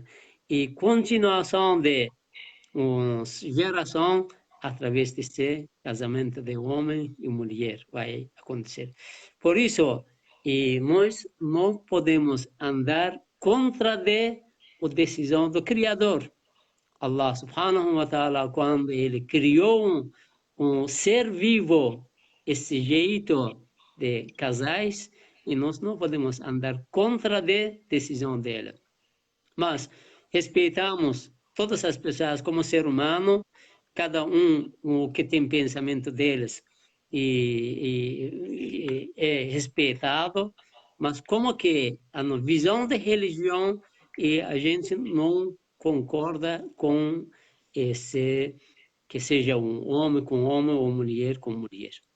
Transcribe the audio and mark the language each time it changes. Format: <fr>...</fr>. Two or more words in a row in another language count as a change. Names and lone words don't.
<pt>E continuação de geração através desse casamento de homem e mulher vai acontecer. Por isso, nós não podemos andar contra a decisão do Criador.</pt> <ar>الله سبحانه وتعالى,</ar> <pt>quando ele criou um ser vivo, esse jeito de casais, e nós não podemos andar contra a decisão dele. Mas respeitamos todas as pessoas como ser humano, cada um o que tem pensamento deles e é respeitado, mas como que a visão de religião e a gente não concorda com esse que seja um homem com homem ou mulher com mulher.</pt>